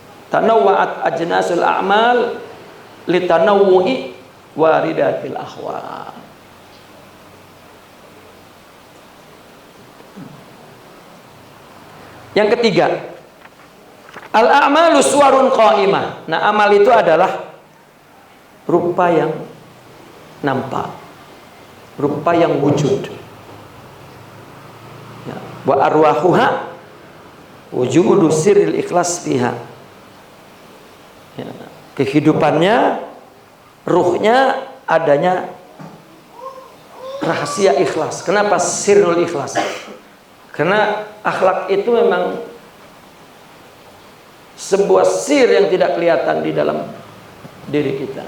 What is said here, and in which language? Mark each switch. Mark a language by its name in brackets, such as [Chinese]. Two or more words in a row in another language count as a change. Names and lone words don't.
[Arabic] تنوعت أجناس الأعمال لتنوع واردات الأحوال. [Indonesian] Yang ketiga, [Arabic] الأعمال صور قائمة. [Indonesian] Nah, amal itu adalah rupa yang nampak, rupa yang wujud. Ya. [Arabic] وأرواحها وجود سر الإخلاص فيها. [Indonesian] Ya. Kehidupannya, ruhnya adanya rahasia ikhlas. Kenapa [Arabic] سر الإخلاص? [Indonesian] Karena akhlak itu memang sebuah sir yang tidak kelihatan di dalam diri kita.